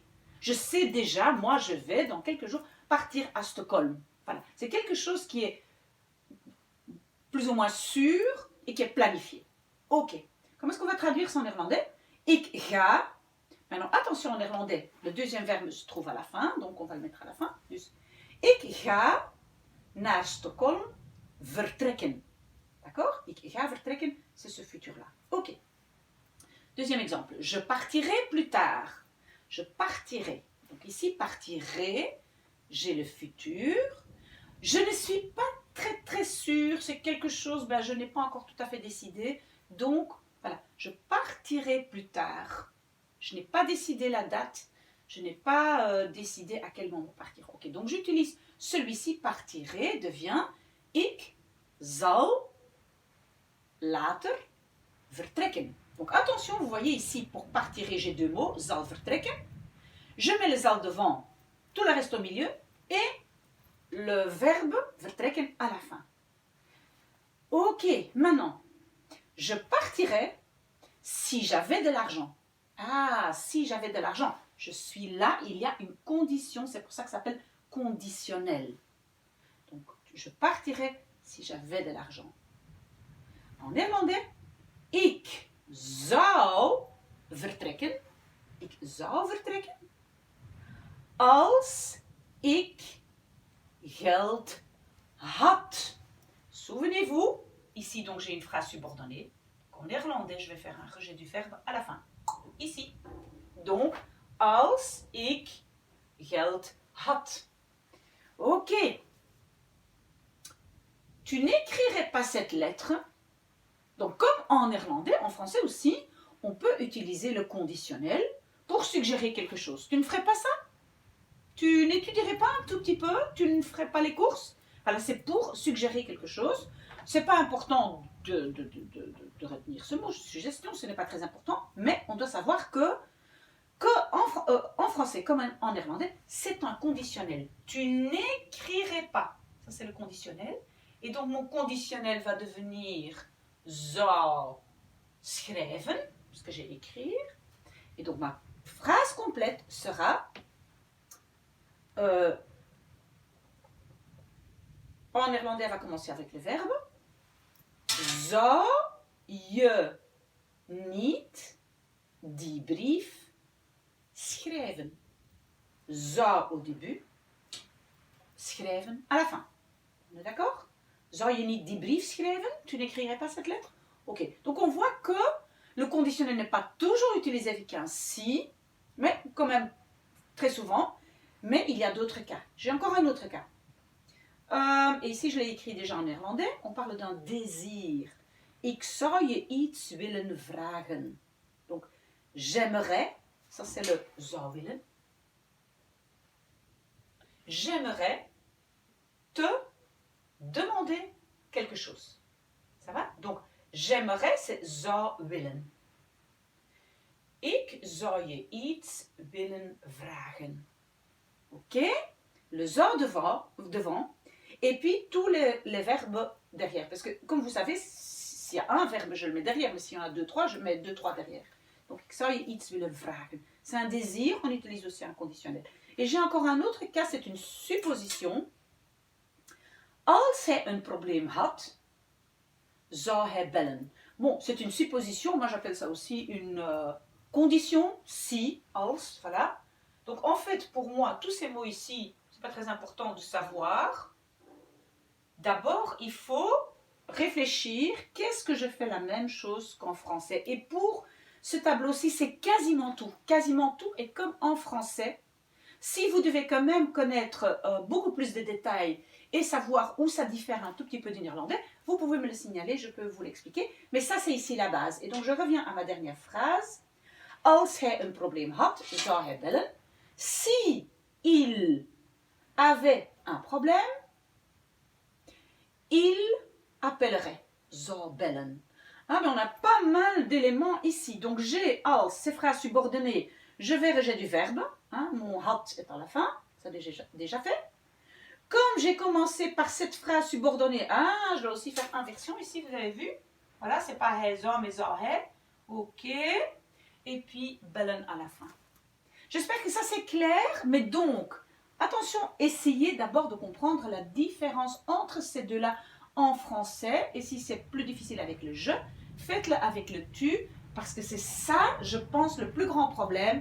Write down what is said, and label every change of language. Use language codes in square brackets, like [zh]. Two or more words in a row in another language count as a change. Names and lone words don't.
[fr] Je sais déjà, moi, je vais dans quelques jours partir à Stockholm. Voilà. C'est quelque chose qui est plus ou moins sûr et qui est planifié. Ok. Comment est-ce qu'on va traduire ça en néerlandais? [nl] Ik ga. [fr] Maintenant, attention en néerlandais, le deuxième verbe se trouve à la fin, donc on va le mettre à la fin. [nl] Dus, ik ga naar Stockholm vertrekken. D'accord? Ik ga vertrekken, [fr] c'est ce futur-là. Ok. Deuxième exemple. Je partirai plus tard. Je partirai. Donc ici, partirai, j'ai le futur. Je ne suis pas très sûre, c'est quelque chose, je n'ai pas encore tout à fait décidé. Donc, voilà, je partirai plus tard. Je n'ai pas décidé la date, je n'ai pas décidé à quel moment partir. Ok, donc j'utilise celui-ci, partirai, devient [nl] ik zal later vertrekken. [fr] Donc attention, vous voyez ici, pour partirai, j'ai deux mots, [nl] zal vertrekken. [fr] Je mets le zal devant, tout le reste au milieu, et le verbe vertrekken à la fin. Ok, maintenant, je partirais si j'avais de l'argent. Ah, si j'avais de l'argent. Je suis là, il y a une condition, c'est pour ça que ça s'appelle conditionnel. Donc, je partirais si j'avais de l'argent. En néerlandais, [nl] ik zou vertrekken. Ik zou vertrekken. Als ik geld had. [fr] Souvenez-vous, ici donc j'ai une phrase subordonnée. En néerlandais, je vais faire un rejet du verbe à la fin. Ici. Donc, [nl] als ik geld had. [fr] Ok. Tu n'écrirais pas cette lettre. Donc, comme en néerlandais, en français aussi, on peut utiliser le conditionnel pour suggérer quelque chose. Tu ne ferais pas ça? Tu n'étudierais pas un tout petit peu? Tu ne ferais pas les courses? Voilà, c'est pour suggérer quelque chose. Ce n'est pas important de retenir ce mot. Suggestion, ce n'est pas très important. Mais on doit savoir que en français comme en néerlandais, c'est un conditionnel. Tu n'écrirais pas. Ça, c'est le conditionnel. Et donc, mon conditionnel va devenir [nl] zou schrijven, [fr] parce que j'ai écrire. Et donc, ma phrase complète sera en néerlandais, elle va commencer avec le verbe. [nl] Zou je niet die brief schrijven? [fr] Zou au début, schrijven à la fin. On est d'accord? [nl] Zou je niet die brief schrijven? [fr] Tu n'écrirais pas cette lettre? Ok, donc on voit que le conditionnel n'est pas toujours utilisé avec un si, mais quand même très souvent. Mais il y a d'autres cas. J'ai encore un autre cas. Et ici, je l'ai écrit déjà en néerlandais. On parle d'un désir. [nl] Ik zou je iets willen vragen. [fr] Donc, j'aimerais, ça c'est le [nl] zou willen. [fr] J'aimerais te demander quelque chose. Ça va? Donc, j'aimerais, c'est [nl] zou willen. Ik zou je iets willen vragen. [fr] Ok? Le zou devant. Et puis, tous les verbes derrière. Parce que, comme vous savez, s'il y a un verbe, je le mets derrière. Mais s'il y en a 2, 3, je mets 2, 3 derrière. Donc, [nl] ik zou je iets willen vragen. [fr] C'est un désir, on utilise aussi un conditionnel. Et j'ai encore un autre cas, c'est une supposition. [nl] Als hij een probleem had, zou hij bellen. [fr] Bon, c'est une supposition, moi j'appelle ça aussi une condition, si, als, voilà. Donc en fait, pour moi, tous ces mots ici, c'est pas très important de savoir. D'abord, il faut réfléchir, qu'est-ce que je fais la même chose qu'en français? Et pour ce tableau-ci, c'est quasiment tout. Quasiment tout est comme en français. Si vous devez quand même connaître beaucoup plus de détails et savoir où ça diffère un tout petit peu du néerlandais, vous pouvez me le signaler, je peux vous l'expliquer. Mais ça, c'est ici la base. Et donc, je reviens à ma dernière phrase. [nl] Als hij een probleem had, zou hij bellen. [fr] Si il avait un problème, il appellerait. [nl] Zou bellen. [fr] Ah, mais on a pas mal d'éléments ici. Donc, j'ai als, ces phrases subordonnées. Je verrai, j'ai du verbe. Hein, mon had est à la fin. Ça, déjà fait. Comme j'ai commencé par cette phrase subordonnée, ah, je dois aussi faire inversion ici, vous avez vu. Voilà, c'est pas [nl] hij zou, [fr] mais [nl] zou hij. [fr] Ok. Et puis, bellen à la fin. J'espère que ça c'est clair, mais donc, attention, essayez d'abord de comprendre la différence entre ces deux-là en français. Et si c'est plus difficile avec le je, faites-le avec le tu, parce que c'est ça, je pense, le plus grand problème.